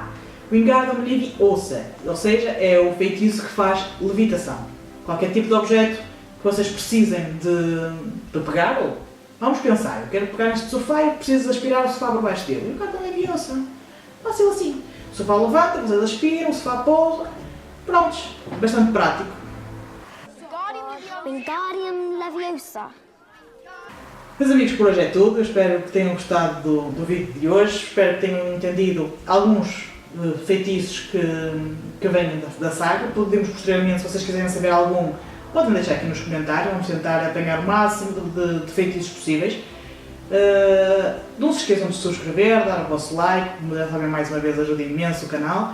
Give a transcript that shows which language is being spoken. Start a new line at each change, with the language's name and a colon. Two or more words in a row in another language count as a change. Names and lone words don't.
Portuguese: Wingardium Leviosa, ou seja, é o feitiço que faz levitação. Qualquer tipo de objeto que vocês precisem de pegar, ou vamos pensar, eu quero pegar neste sofá e preciso aspirar o sofá por baixo dele. Wingardium Leviosa, fácil assim. O sofá levanta, vocês aspiram, o sofá pousa. Prontos, bastante prático. Wingardium Leviosa. Meus amigos, por hoje é tudo. Eu espero que tenham gostado do vídeo de hoje. Espero que tenham entendido alguns feitiços que vêm da saga. Podemos posteriormente, se vocês quiserem saber algum, podem deixar aqui nos comentários. Vamos tentar apanhar o máximo de feitiços possíveis. Não se esqueçam de subscrever, dar o vosso like, também mais uma vez ajuda imenso o canal.